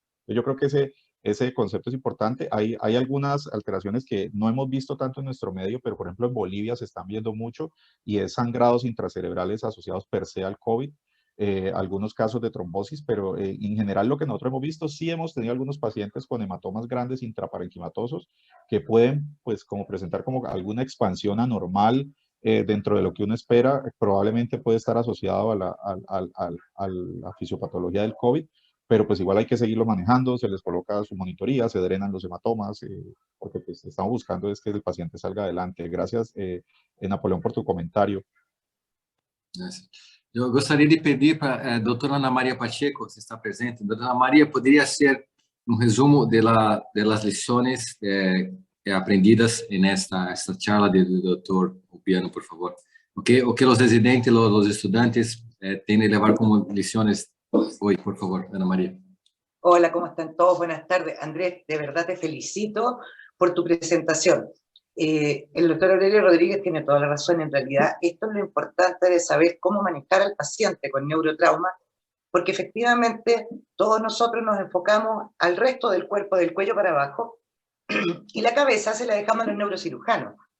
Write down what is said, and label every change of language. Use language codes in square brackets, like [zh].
[es] Yo creo que ese concepto es importante. Hay algunas alteraciones que no hemos visto tanto en nuestro medio, pero por ejemplo en Bolivia se están viendo mucho y es sangrados intracerebrales asociados per se al COVID, algunos casos de trombosis, pero en general lo que nosotros hemos visto, sí hemos tenido algunos pacientes con hematomas grandes intraparenquimatosos que pueden pues como presentar como alguna expansión anormal dentro de lo que uno espera, probablemente puede estar asociado a la fisiopatología del COVID, pero pues igual hay que seguirlo manejando, se les coloca su monitoría, se drenan los hematomas, porque pues estamos buscando es que el paciente salga adelante. Gracias, Napoleón, por tu comentario. Gracias. [pt] Eu gostaria de pedir para a doutora Ana Maria Pacheco, se está presente. Doutora Ana Maria, poderia ser resumo [es] de las [pt] lições aprendidas nesta [es] charla [pt] do doutor Rubiano, por favor. O que os residentes, os estudantes têm de levar como lições [es] hoy, [pt] por favor, Ana María. [es] Hola, ¿cómo están todos? Buenas tardes. Andrés, de verdad te felicito por tu presentación. El doctor Aurelio Rodríguez tiene toda la razón. En realidad, esto es lo importante de saber cómo manejar al paciente con neurotrauma, porque efectivamente todos nosotros nos enfocamos al resto del cuerpo, del cuello para abajo, y la cabeza se la dejamos a los neurocirujanos.